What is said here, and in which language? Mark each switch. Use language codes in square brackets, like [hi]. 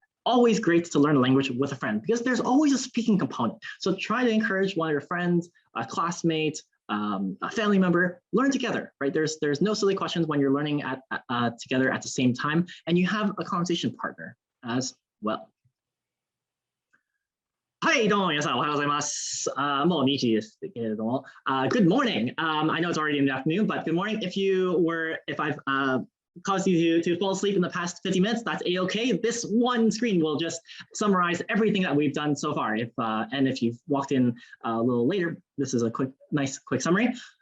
[en] Always great to learn a language with a friend because there's always a speaking component. So try to encourage one of your friends, a classmate, a family member, learn together, right? There's no silly questions when you're learning together at the same time, and you have a conversation partner as well. [ja] はい、どうも皆さんおはようございます。もう2時ですけれども、 [en] good morning. I know it's already in the afternoon, but good morning. If I've caused you to fall asleep in the past 50 minutes, that's a-okay. This one screen will just summarize everything that we've done so far. And if you've walked in a little later, this is a nice quick summary.